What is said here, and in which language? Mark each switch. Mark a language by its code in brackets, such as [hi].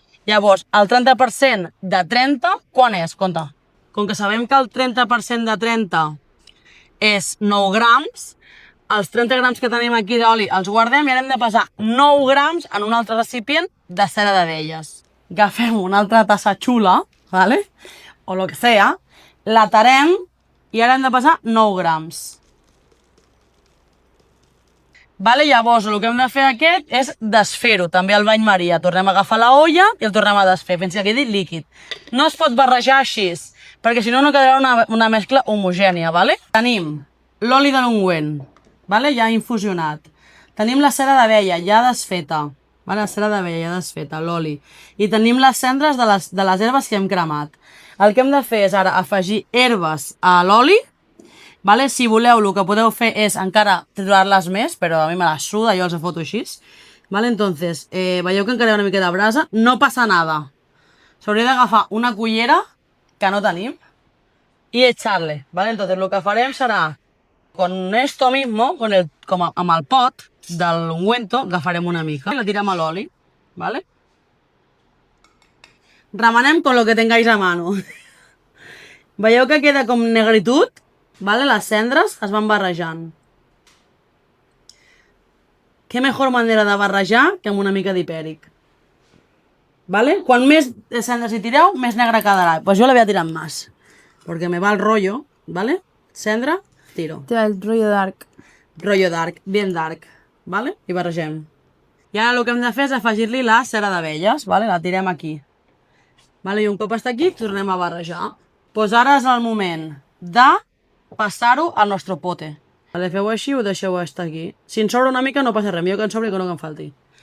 [ca] Llavors, el 30% de 30, quan és? Compte. Com que sabem que el 30% de 30 és 9 grams, els 30 grams que tenim aquí d'oli els guardem i ara hem de pesar 9 grams en un altre recipient de cera d'abelles. Agafem una altra tassa xula, ¿vale? O lo que sea, la tarem i ara hem de pesar 9 grams. Vale, llavors, el que hem de fer aquest és desfer-ho, també al bany maria. Tornem a agafar la olla i el tornem a desfer, fins que quedi líquid. No es pot barrejar així, perquè si no, no quedarà una mescla homogènia, vale? Tenim l'oli de l'ungüent, vale? Ja infusionat. Tenim la cera d'abella, ja desfeta. Vale? La cera d'abella, ja desfeta, l'oli. I tenim les cendres de les herbes que hem cremat. El que hem de fer és ara afegir herbes a l'oli. Vale? Si voleu, el que podeu fer és encara triturar-les més, però a mi me les suda, jo els foto així. Vale? Entonces, veieu que encara hi ha una mica de brasa? No passa nada. S'hauria d'agafar una cullera, que no tenim, i echarle. Vale? Entonces, el que farem serà, [es] con esto mismo, [ca] amb el pot del ungüento, agafarem una mica i la tirem a l'oli. Vale? [es] Remenem con lo que tengáis a mano. [ca] Veieu que queda com negritud? Vale? Les cendres es van barrejant. Què [es] mejor manera [ca] de barrejar que amb una mica d'hipèric. Vale? Quan més cendres hi tireu, més negre quedarà. [es] Pues jo la voy a tirar más, porque me va el rollo, ¿vale? [ca] Cendra, tiro. Té el rotllo dark. [es] Rollo dark, bien dark, ¿vale? [ca] I barregem. I ara el que hem de fer és afegir-li la cera d'abelles, ¿vale? La tirem aquí. Vale? I un cop està aquí, tornem a barrejar. Pues ara és el moment de passar-ho al nostre pote. Vale, feu així i ho deixeu estar aquí. Si en sobra una mica no passa res, millor que en sobri que no que en falti.